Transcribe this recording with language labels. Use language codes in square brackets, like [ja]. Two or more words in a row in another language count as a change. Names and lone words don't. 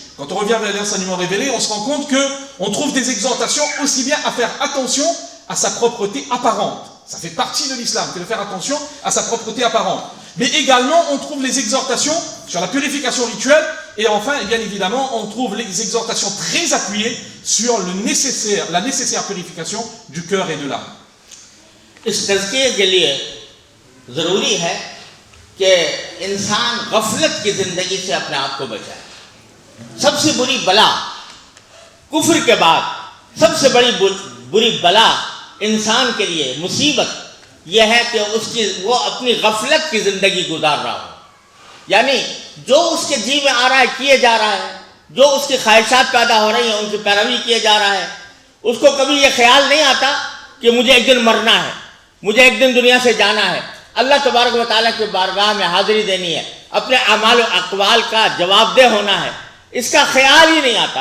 [fr] Quand on revient vers les enseignements révélés, on se rend compte qu'on trouve des exhortations aussi bien à faire attention à sa propreté apparente. Ça fait partie de l'islam que de faire attention à sa propreté apparente. Mais également, on trouve les exhortations sur la purification rituelle. Et enfin, et bien évidemment, on trouve les exhortations très appuyées sur la nécessaire purification du cœur et de l'âme. [ur] اس تزکیے کے لیے ضروری ہے کہ انسان غفلت کی زندگی سے اپنے آپ کو بچائے. سب سے بری بلا کفر کے بعد سب سے بڑی بری بلا انسان کے لیے مصیبت یہ ہے کہ وہ اپنی غفلت کی زندگی گزار رہا ہو، یعنی جو اس کے جی میں آ رہا ہے کیے جا رہا ہے, جو اس کی خواہشات پیدا ہو رہی ہیں ان کی پیروی کیے جا رہا ہے. اس کو کبھی یہ خیال نہیں آتا کہ مجھے ایک دن مرنا ہے, مجھے ایک دن دنیا سے جانا ہے, [ar] اللہ تبارک و تعالیٰ [ur] کی بارگاہ میں حاضری دینی ہے, اپنے اعمال و اقوال کا جواب دہ ہونا ہے. اس کا خیال ہی نہیں آتا.